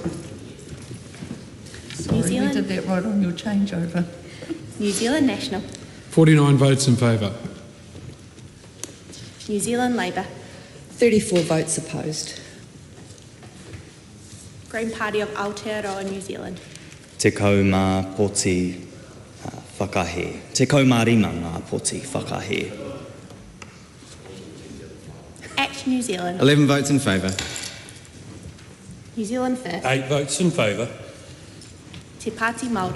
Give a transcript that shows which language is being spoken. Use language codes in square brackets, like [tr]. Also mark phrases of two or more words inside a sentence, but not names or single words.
[en] Sorry, we did that right on your changeover. New Zealand National. 49 votes in favour. New Zealand Labour. 34 votes opposed. Green Party of Aotearoa, New Zealand. [mi] Te kau mā poti whakahe. Te kau mā rima ngā poti whakahe. [en] Act New Zealand. 11 votes in favour. New Zealand First. 8 votes in favour. Te Pāti Māori.